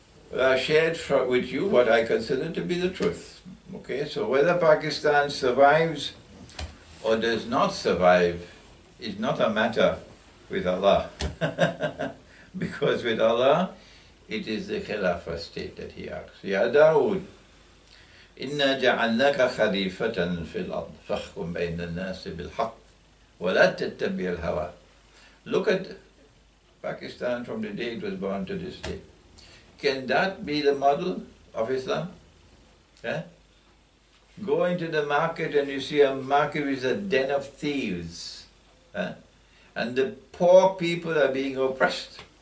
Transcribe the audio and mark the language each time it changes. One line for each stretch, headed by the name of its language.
English: But I shared with you what I consider to be the truth. Okay, so whether Pakistan survives or does not survive is not a matter with Allah. Because with Allah, it is the Khilafah state that he asks.
Arabic: Ya Dawood, إِنَّا جَعَلْنَاكَ خَلِيفَةً فِي الْأَرْضِ فَاحْكُمْ بَيْنَ النَّاسِ بِالْحَقِّ وَلَا تَتَّبِعِ الْهَوَىٰ.
English: Look at Pakistan from the day it was born to this day. Can that be the model of Islam? Yeah? Go into the market and you see a market is a den of thieves. And the poor people are being oppressed.